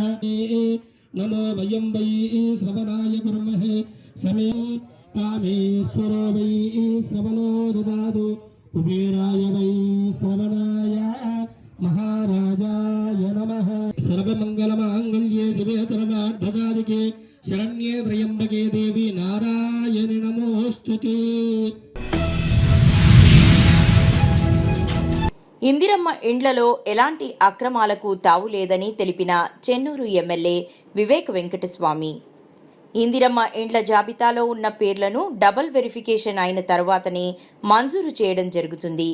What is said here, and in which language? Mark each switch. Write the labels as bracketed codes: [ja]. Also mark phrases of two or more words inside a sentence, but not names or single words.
[sa] नमो वयं वै श्रवणाय कुर्महे समे कामेश्वरो वै श्रवणो ददातु कुबेराय वै श्रवणाय महाराजाय नमः सर्वमङ्गलमाङ्गल्ये शिवे सर्वार्थसाधिके शरण्ये त्र्यम्बके देवी नारायणि नमोऽस्तुते। [te] ఇందిరమ్మ ఇండ్లలో ఎలాంటి అక్రమాలకు తావు లేదని తెలిపిన చెన్నూరు ఎమ్మెల్యే వివేక్ వెంకటస్వామి. ఇందిరమ్మ ఇండ్ల జాబితాలో ఉన్న పేర్లను [en] double verification [te] అయిన తర్వాతనే మంజూరు చేయడం జరుగుతుంది.